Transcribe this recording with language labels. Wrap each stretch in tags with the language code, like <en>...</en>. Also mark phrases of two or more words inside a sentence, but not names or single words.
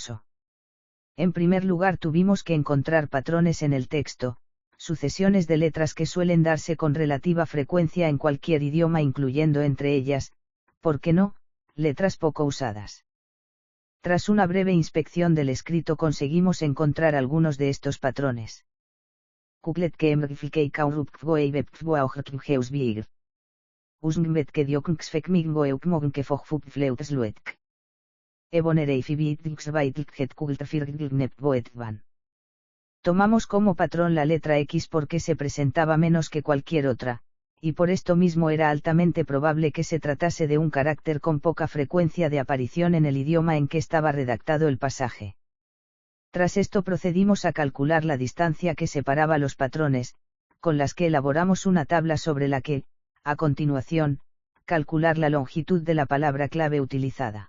<es>En primer lugar tuvimos que encontrar patrones en el texto, sucesiones de letras que suelen darse con relativa frecuencia en cualquier idioma, incluyendo entre ellas, ¿por qué no?, letras poco usadas. Tras una breve inspección del escrito conseguimos encontrar algunos de estos patrones. Kuklet que emriflikei kaurupkvoei webkvoaujkheusbier. Usngbet que dioknksfekmigvoeukmognke fogfupfleutsluetk. Ebonerei fibitlksvaitlkhet kultrfirglnepvoetvan. Tomamos como patrón la letra X porque se presentaba menos que cualquier otra, y por esto mismo era altamente probable que se tratase de un carácter con poca frecuencia de aparición en el idioma en que estaba redactado el pasaje. Tras esto procedimos a calcular la distancia que separaba los patrones, con las que elaboramos una tabla sobre la que, a continuación, calcular la longitud de la palabra clave utilizada.</es>